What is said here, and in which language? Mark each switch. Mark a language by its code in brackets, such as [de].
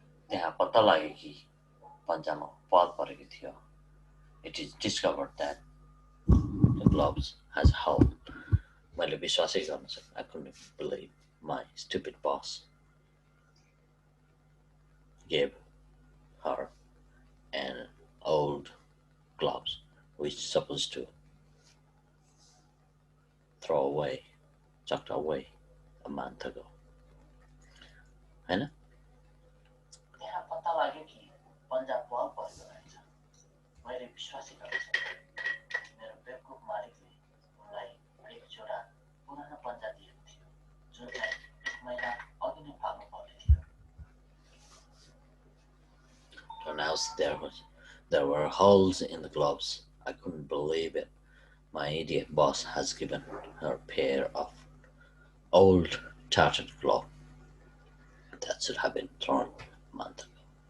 [ne] त्यहाँ पत्ता लाग्यो कि पन्जामा पाल परेको थियो। [en] It is discovered that the gloves has a hole. [ne] मैले विश्वासै गर्न सकिनँ। [en] I couldn't believe my stupid boss gave her an old gloves which supposed to chucked away a month ago. [ne] हैन? त्यहाँ पत्ता लाग्यो कि पन्जाब वाल परेको रहेछ। मैले विश्वासै गर्न सकिनँ। मेरो बेवकुफ मालिकले उनलाई एक जोडा पुरानो पन्जा दिएको थियो, जुन चाहिँ 1 महिना अघि नै फाल्नु पर्ने थियो। [en] Announced there were holes in the gloves. I couldn't believe it. My idiot boss has given her a pair of old tattered gloves that should have been thrown a month ago.